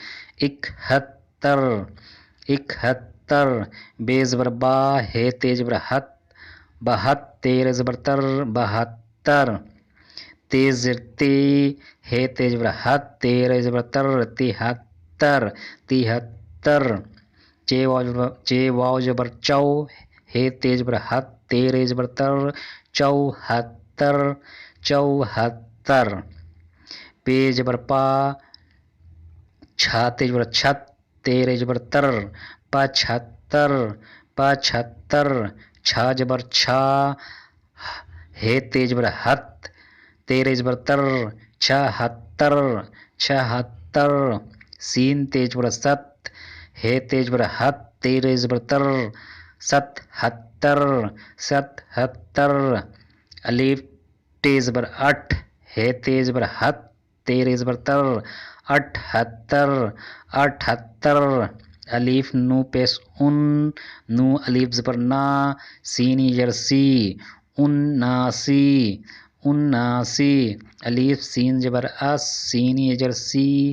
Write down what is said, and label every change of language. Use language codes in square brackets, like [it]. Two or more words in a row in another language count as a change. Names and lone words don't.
[ur] اکہتر اکہتر بے زبر با ہے تے زبر ہت بہت تیرے زبر تر بہتر تیز زر تی ہے تے زبر ہت تیرے زبر تر تہتر تہتر چے واو زبر چو ہے تے زبر ہت تیرے زبر تر چوہتر چوہتر پے زبر پا چھا تے زبر چھت تیرے زبر تر پچھتر پچھتر چھا زبر چھا ہے تے زبر ہت تیرے زبر تر چھہتر چھہتر سین تے زبر ست ہے تے زبر ہت تیرے زبر تر ستہتر ستہتر الف ٹے زبر اٹھ ہے تے زبر ہت تیرے زبر تر اٹھتر اٹھتر الف نو پیش ان نو الف زبر نا سینی زر سی اناسی اناسی الف سین زبر اس سینی زر سی